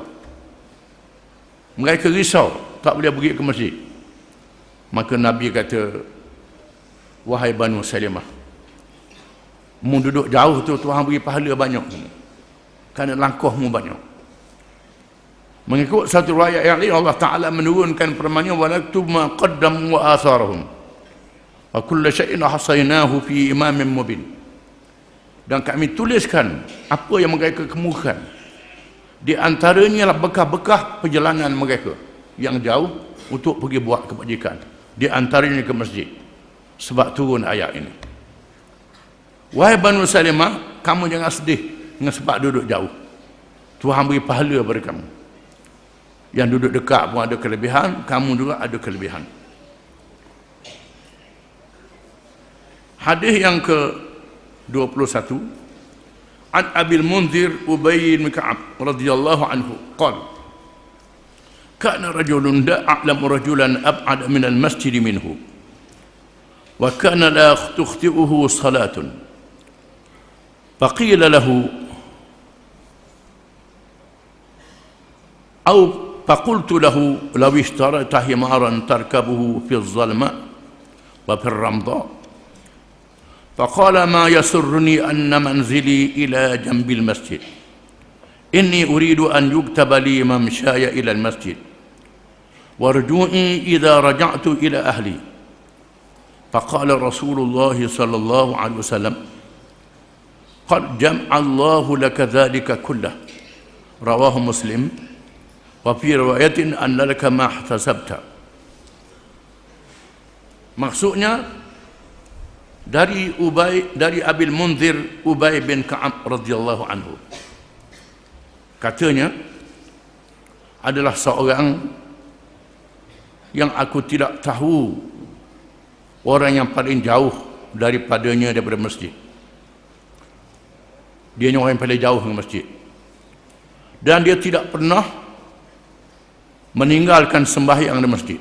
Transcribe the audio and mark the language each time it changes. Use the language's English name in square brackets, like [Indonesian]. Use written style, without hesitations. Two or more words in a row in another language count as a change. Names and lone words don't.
[Malay] Mereka risau tak boleh pergi ke masjid. Maka Nabi kata, wahai Banu Salimah, mu duduk jauh tu Tuhan beri pahala banyak, kerana langkahmu banyak. Mengikut satu riwayat yang lain, Allah Ta'ala menurunkan firman-Nya, [Arabic] ونكتب ما قدموا وآثارهم وكل شيء أحصيناه في إمام مبين. [Malay] Dan kami tuliskan apa yang mereka kemukakan. Di antaranya lah bekas-bekas perjalanan mereka yang jauh untuk pergi buat kebajikan. Di antaranya ke masjid. Sebab turun ayat ini. Wahai Banu Salimah, kamu jangan sedih dengan sebab duduk jauh. Tuhan beri pahala pada kamu. Yang duduk dekat pun ada kelebihan, kamu juga ada kelebihan. Hadis yang ke-21, [Arabic] عن أبي المنذر أبي بن كعب رضي الله عنه قال كان رجل لا أعلم رجلا أبعد من المسجد منه وكان لا تخطئه صلاة فقيل له aw فقلت له لو اشتريت حمارا تركبه في الظلماء وفي الرمضاء فقال ما يسرني أن منزلي إلى جنب المسجد إني أريد أن يكتب لي ممشاي إلى المسجد ورجوعي إذا رجعت إلى أهلي فقال رسول الله صلى الله عليه وسلم قد جمع الله لك ذلك كله رواه مسلم وفي رواية أن لك ما احتسبت. [Malay] Maksudnya dari Abil Munzir Ubay bin Ka'ab [Arabic] رضي الله عنه. [Malay] Katanya adalah seorang yang aku tidak tahu orang yang paling jauh daripadanya daripada masjid. Dia orang yang paling jauh dari masjid. Dan dia tidak pernah meninggalkan sembahyang di masjid.